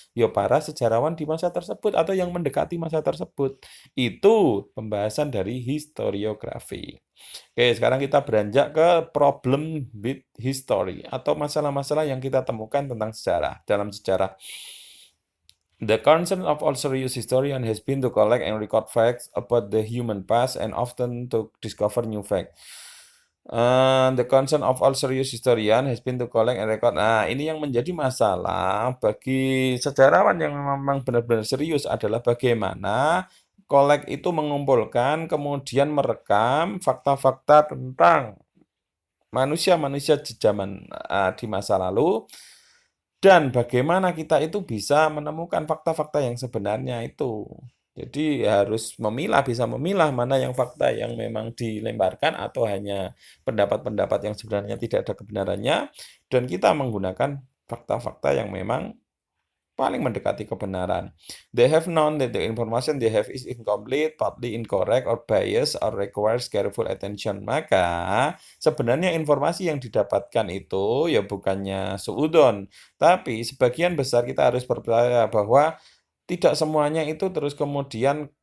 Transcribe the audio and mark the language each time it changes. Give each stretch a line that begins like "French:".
Indonesian: Ya para sejarawan di masa tersebut atau yang mendekati masa tersebut. Itu pembahasan dari historiografi. Oke, sekarang kita beranjak ke problem with history atau masalah-masalah yang kita temukan tentang sejarah, dalam sejarah.
English: The concern of all serious historian has been to collect and record facts about the human past and often to discover new facts. The concern of all serious historian has been to collect and record.
Indonesian: Nah, ini yang menjadi masalah bagi sejarawan yang memang benar-benar serius adalah bagaimana collect itu mengumpulkan, kemudian merekam fakta-fakta tentang manusia-manusia di zaman di masa lalu, dan bagaimana kita itu bisa menemukan fakta-fakta yang sebenarnya itu. Jadi harus bisa memilah mana yang fakta yang memang dilemparkan atau hanya pendapat-pendapat yang sebenarnya tidak ada kebenarannya, dan kita menggunakan fakta-fakta yang memang paling mendekati kebenaran.
English: They have known that the information they have is incomplete, partly incorrect, or biased, or requires careful attention.
Indonesian: Maka sebenarnya informasi yang didapatkan itu ya bukannya suudon, tapi sebagian besar kita harus percaya bahwa tidak semuanya itu terus kemudian